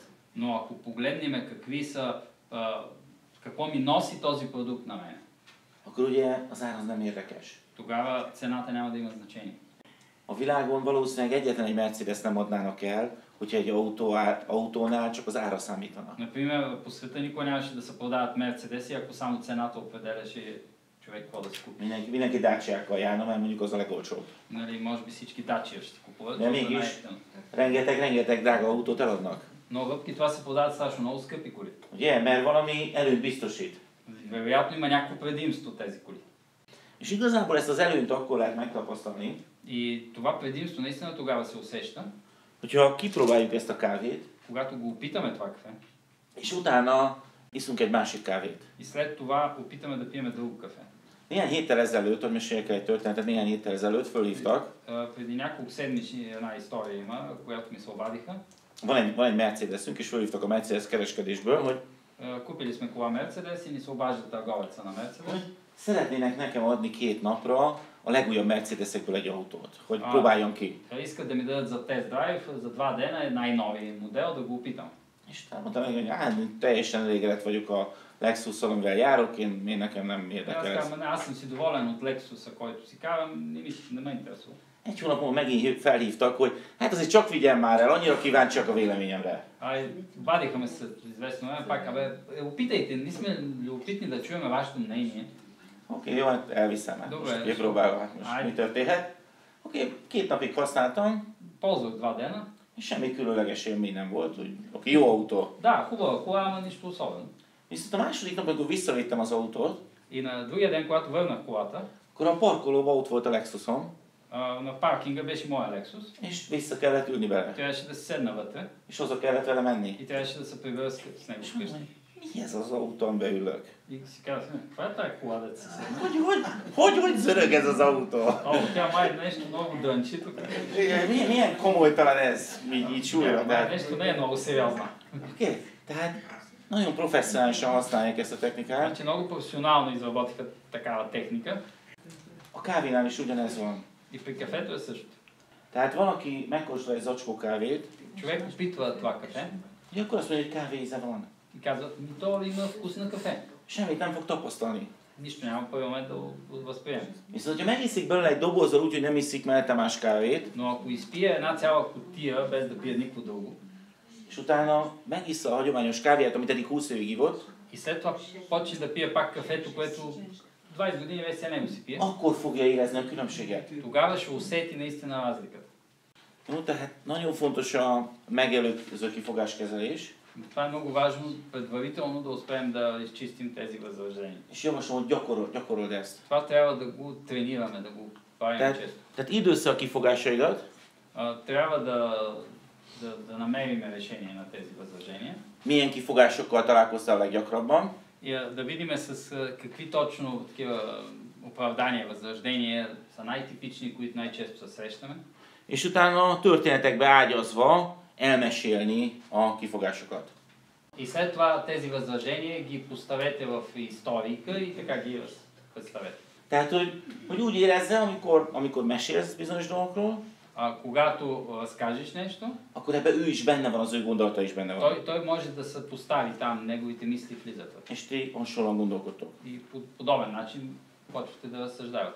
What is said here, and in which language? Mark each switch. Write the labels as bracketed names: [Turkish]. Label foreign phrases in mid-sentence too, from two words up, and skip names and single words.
[Bulgarian] Но ако погледнем какво ми носи този продукт на мен, [Hungarian] akkor ugye az ár az nem érdekes. [Bulgarian] тогава цената няма да има значение. [Hungarian] A világon valószínűleg egyetlen egy Mercedes nem adnának el, hogyha egy autónál csak az ára számítana. [Bulgarian] Например, по света никога нямаше да се продават мерцедеси, ако само цената определяше човек какво да си купи. [Hungarian] Mindenki Dacia-kkal járna, mert mondjuk az a legolcsóbb. [Bulgarian] Нали, може би всички Dacia ще купуват. [Hungarian] De mégis rengeteg drága autót eladnak. [Bulgarian] Но въпреки това се продават страшно много скъпи коли. [Hungarian] Ugye, mert valami előnyt biztosít. [Bulgarian] Вероятно има някакво предимство тези коли. [Hungarian] És igazából ezt az előnyt akkor lehet megtapasztalni, [Bulgarian] И това предимство наистина тогава се усеща, [Hungarian] hogyha kipróbáljuk ezt a kávét, [Bulgarian] когато го опитаме това кафе, [Hungarian] és utána iszunk egy másik kávét. [Bulgarian] и след това опитаме да пиеме друго кафе. [Hungarian] Néhány héttel ezelőtt, hogy meséljek el egy történetet, néhány héttel ezelőtt fölhívtak. [Bulgarian] Преди няколко седмици една история има, която ми се обадиха. [Hungarian] Van egy Mercedesünk, és fölhívtak a Mercedes kereskedésből, hogy [Bulgarian] Купили сме кола Мерцедес и ни се обажда търговеца на Мерцедес. [Hungarian] szeretnének nekem adni 2 napra a legújabb Mercedesekből egy autót, hogy próbáljam ki. [Bulgarian] Искат да ми дадат за тест драйв за 2 дена най-новия модел да го опитам. [Hungarian] És mondtam meg, hogy teljesen elégedett vagyok a Lexusszal, amivel járok, én nekem nem érdekel ez. [Bulgarian] Аз съм си доволен от Lexusa, който си карам, не ме интересува. [Hungarian] Egy hónap múlva megint felhívtak, hogy hát azért csak vigyem már el, annyira kíváncsiak a véleményemre. [Bulgarian] Обадиха ме след известно време, пак, опитайте, ние сме любопитни да чуем вашето мнение. [Hungarian] Oké, jó, hát elviszem, hát most kipróbálom, hát most mi történhet. Oké, 2 napig használtam. [Bulgarian] Ползвах 2 дена. [Hungarian] És semmi különleges élmény nem volt, úgy, oké, jó autó. [Bulgarian] Да, хубава кола, ама нищо особено. [Hungarian] Viszont a második nap, amikor visszavittem az autót, [Bulgarian] И на другия ден, когато върнах колата, [Hungarian] akkor a parkolóban ott volt a Lexusom, [Bulgarian] на паркинга беше моя Lexus. [Hungarian] és vissza kellett ülni vele. [Bulgarian] Трябваше да се седна вътре. [Hungarian] És haza kellett vele menni. [Bulgarian] И трябваше да се прибера с него вкъщи. [Hungarian] Mi ez az autó, amiben ülök? [Bulgarian] И си казах, каква е тая кола, да се седна? [Hungarian] Hogy zörög ez az autó? [Bulgarian] О, тя май нещо много дънчи тук. [Hungarian] Milyen komolytalan ez, így súlyra. [Bulgarian] Нещо не е много сериозно. [Hungarian] Oké, tehát nagyon professzionálisan használják ezt a technikát. [Bulgarian] Значи много професионално изработиха такава техника. [Hungarian] A kávénál is ugyanez van. [Bulgarian] И при кафето е същото. [Hungarian] Tehát valaki megkóstol egy zacskó kávét, [Bulgarian] Човек опитва това кафе [Hungarian] és akkor azt mondja, hogy kávé íze van. [Bulgarian] и казва, то има вкус на кафе. [Hungarian] Semmit nem fog tapasztalni. [Bulgarian] Нищо няма в първи момент да възприеме. [Hungarian] Viszont, ha megiszik belőle egy dobozzal úgy, hogy nem iszik mellette más kávét, [Bulgarian] Но ако изпие една цяла кутия без да пие никакво друго, [Hungarian] és utána megissza a hagyományos kávéját, amit eddig 20 évig ivott, [Bulgarian] и след това почне да пие пак кафето, което 20 години вече се него си пие, [Hungarian] akkor fogja érezni a különbséget. [Bulgarian] тогава ще усети наистина разликата. [Hungarian] No, tehát nagyon fontos a megelőző kifogáskezelés, [Bulgarian] Това е много важно предварително да успеем да изчистим тези възражения. [Hungarian] és javaslom, hogy gyakorold ezt. [Bulgarian] Това трябва да го тренираме, да го правим често. [Hungarian] Tehát időd össze a kifogásaidat, [Bulgarian] Трябва да намерим решение на тези възражения. [Hungarian] milyen kifogásokkal találkoztál leggyakrabban, [Bulgarian] И да видим с какви точно такива оправдания, възраждения са най-типични, които най-често се срещаме. [Hungarian] és utána történetekbe ágyazva elmesélni a kifogásokat. [Bulgarian] И след това тези възражения ги поставете в историка и така ги представете. [Hungarian] Tehát, hogy úgy érezze, amikor mesélsz bizonyos dolgokról, [Bulgarian] Когато разкажеш нещо, [Hungarian] akkor ebben ő is benne van, az ő gondolata is benne van. [Bulgarian] той може да се постави там, неговите мисли влизат. [Hungarian] És ti hasonlóan gondolkodtok. [Bulgarian] И по подобен начин почвате да разсъждавате.